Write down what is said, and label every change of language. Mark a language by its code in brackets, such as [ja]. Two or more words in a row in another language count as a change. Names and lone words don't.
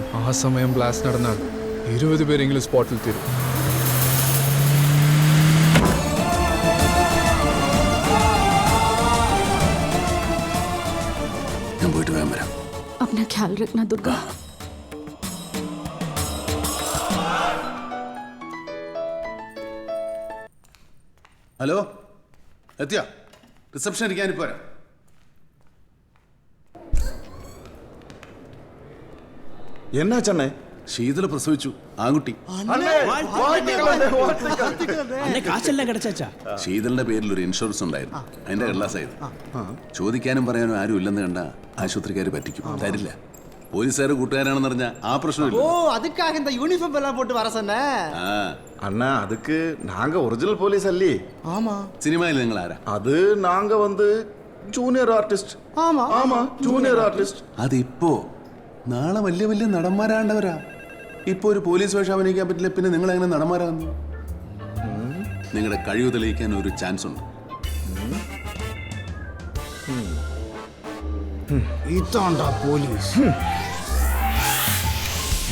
[ml] ആ സമയം ബ്ലാസ്റ്റ് നടന്നാൽ 20 പേരെങ്കിലും സ്പോട്ടിൽ തീരും. ഞാൻ പോയിട്ട് വേഗം വരാം. [hi] अपना ख्याल रखना दुर्गा. [ml] ഹലോ, എത്തിയാ? റിസപ്ഷൻ ഇരിക്കാനിപ്പോ വരാം. എന്നാ ചെന്നൈ? ശീതള പ്രസവിച്ചു, ആൺകുട്ടി. ശീതളിന്റെ പേരിൽ ഒരു ഇൻഷുറൻസ് ഉണ്ടായിരുന്നു, അതിന്റെ കടലാസായത്. ചോദിക്കാനും പറയാനും ആരും ഇല്ലെന്ന് കണ്ട ആശുപത്രിക്കാർ പറ്റിക്കും, തരില്ല. പോലീസുകാർ കൂട്ടുകാരാണെന്ന് പറഞ്ഞാൽ ആ പ്രശ്നമില്ല. [ta] அண்ணா அதுக்கு நாங்க ஒரிஜினல் போலீஸ் அல்லி. ஆமா. சினிமாவில் [ml] നിങ്ങൾ ആരാ? [ta] அது நாங்க வந்து [en] junior artist. [ta] ஆமா ஆமா, [en] junior artist. [ml] അത് ഇപ്പോ. നാളെ വലിയ വലിയ നടന്മാരാണ്ടവരാ. ഇപ്പൊ ഒരു പോലീസ് വേഷം അഭിനയിക്കാൻ പറ്റില്ല, പിന്നെ നിങ്ങൾ എങ്ങനെ നടന്മാരാകുന്നു? നിങ്ങളുടെ കഴിവ് തെളിയിക്കാൻ ഒരു ചാൻസ് ഉണ്ട്. ഇതാണ്ടാ പോലീസ്.